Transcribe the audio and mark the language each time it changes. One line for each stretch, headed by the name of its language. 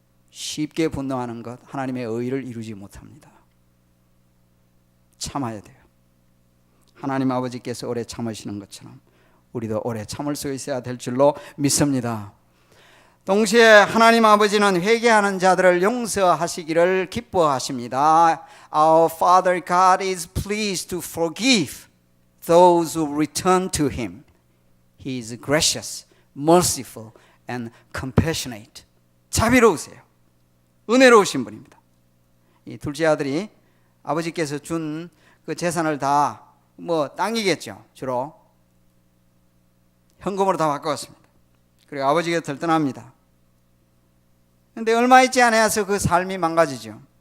Korean: 쉽게 분노하는 것 하나님의 의를 이루지 못합니다. 참아야 돼요. 하나님 아버지께서 오래 참으시는 것처럼 우리도 오래 참을 수 있어야 될 줄로 믿습니다. 동시에 하나님 아버지는 회개하는 자들을 용서하시기를 기뻐하십니다.
English: Our Father God is pleased to forgive those who return to Him. He is gracious, merciful, and compassionate.
Korean: 자비로우세요. 은혜로우신 분입니다. 이 둘째 아들이 아버지께서 준 그 재산을 다 땅이겠죠. 주로 현금으로 다 바꿔왔습니다. 그리고 아버지 곁을 떠납니다. 그런데 얼마 있지 않아서 그 삶이 망가지죠.